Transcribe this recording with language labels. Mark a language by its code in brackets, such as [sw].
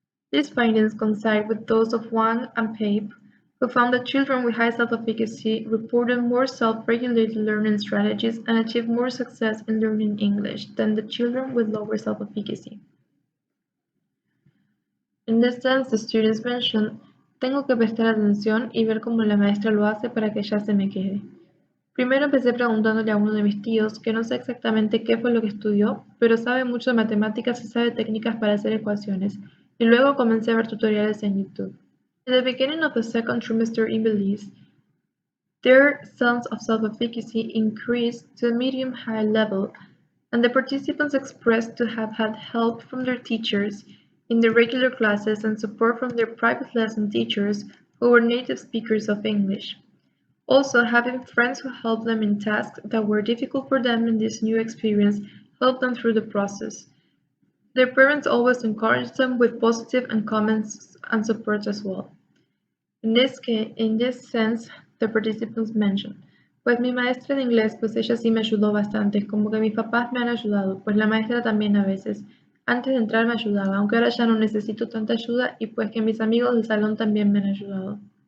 [en] These findings coincide with those of Wang and Pape, who found that children with high self-efficacy reported more self-regulated learning strategies and achieved more success in learning English than the children with lower self-efficacy. In this sense, the students mentioned, [es] tengo que prestar atención y ver cómo la maestra lo hace para que ya se me quede. Primero empecé preguntándole a uno de mis tíos, que no sé exactamente qué fue lo que estudió, pero sabe mucho de matemáticas y sabe técnicas para hacer ecuaciones, y luego comencé a ver tutoriales en YouTube. [en] In the beginning of the second trimester in Belize, their sense of self-efficacy increased to a medium-high level, and the participants expressed to have had help from their teachers in their regular classes and support from their private lesson teachers who were native speakers of English. Also, having friends who helped them in tasks that were difficult for them in this new experience helped them through the process. Their parents always encouraged them with positive and comments and support as well. In this sense, the participants mentioned, [es] pues mi maestra de inglés, pues ella sí me ayudó bastante, como que mis papás me han ayudado, pues la maestra también a veces. Antes de entrar me ayudaba, aunque ahora ya no necesito tanta ayuda y pues que mis amigos del salón también me han ayudado.